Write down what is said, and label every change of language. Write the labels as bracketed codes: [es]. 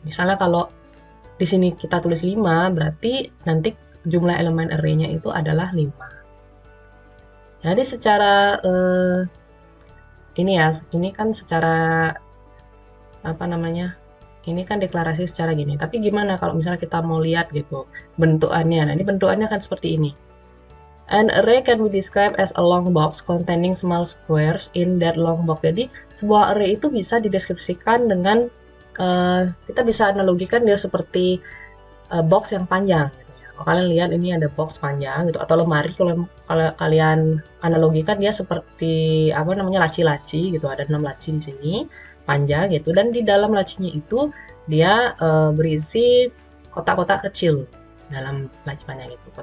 [id] Misalnya kalau di sini kita tulis 5, berarti nanti jumlah elemen array-nya itu adalah 5. Jadi secara ini kan secara apa namanya? Ini kan deklarasi secara gini. Tapi gimana kalau misalnya kita mau lihat gitu bentukannya? Nah, ini bentukannya kan seperti ini. [en] An array can be described as a long box containing small squares in that long box. [id] Jadi sebuah array itu bisa dideskripsikan dengan kita bisa analogikan dia seperti box yang panjang. Kalau kalian lihat ini ada box panjang gitu, atau lemari, kalau kalian analogikan dia seperti apa namanya, laci-laci gitu, ada 6 laci di sini panjang gitu, dan di dalam lacinya itu dia berisi kotak-kotak kecil dalam laci panjang itu.